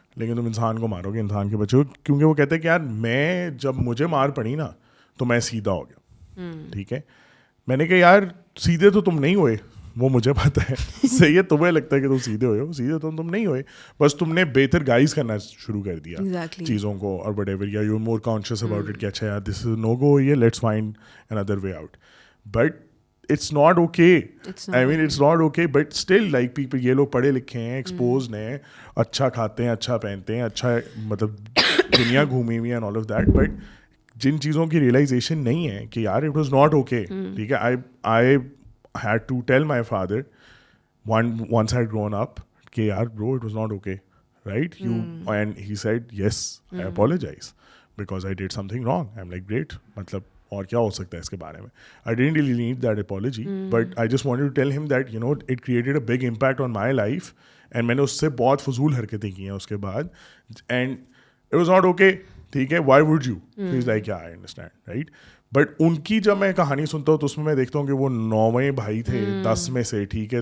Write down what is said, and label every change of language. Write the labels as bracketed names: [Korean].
[Hindi] लेकिन तुम इंसान को मारोगे, इंसान के बच्चे को. क्योंकि वो कहते हैं कि यार मैं जब मुझे मार पड़ी ना तो मैं सीधा हो गया, ठीक है. मैंने कहा यार सीधे तो तुम नहीं हुए, वो मुझे पता है. सही है, तुम्हें लगता है कि तुम सीधे हुए हो, सीधे तो तुम नहीं हुए, बस तुमने बेहतर गाइड करना शुरू कर दिया चीज़ों को और व्हाटएवर, [English] या you are more conscious about it [Hindi] कि अच्छा यार [English] this is no go, [Hindi] ये [English] Let's find another way out. But it's not okay. It's not okay, but still like people, [Hindi] ये लोग पढ़े लिखे हैं, exposed हैं, अच्छा खाते हैं, अच्छा पहनते हैं, अच्छा मतलब दुनिया घूमी हुई है [English] and all of that, but [Hindi] जिन चीज़ों की realization नहीं है कि यार [English] it was not okay, [Hindi] ठीक है. [English] I had to tell my father once I had grown up [Hindi] कि यार [English] bro it was not okay, right? And he said yes, I apologize because I did something wrong. I'm like great, [Hindi] मतलब और क्या हो सकता है इसके बारे में. [English] I didn't really need that apology, but I just wanted to tell him that it created a big impact on my life. [Hindi] And मैंने उससे बहुत फजूल हरकतें की हैं उसके बाद, [English] and it was not okay, [Hindi] ठीक है. [English] Why would you, is like I understand, right. [Hindi] But उनकी जब मैं कहानी सुनता हूँ तो उसमें मैं देखता हूँ कि वो 9वें भाई थे 10 में से, ठीक है.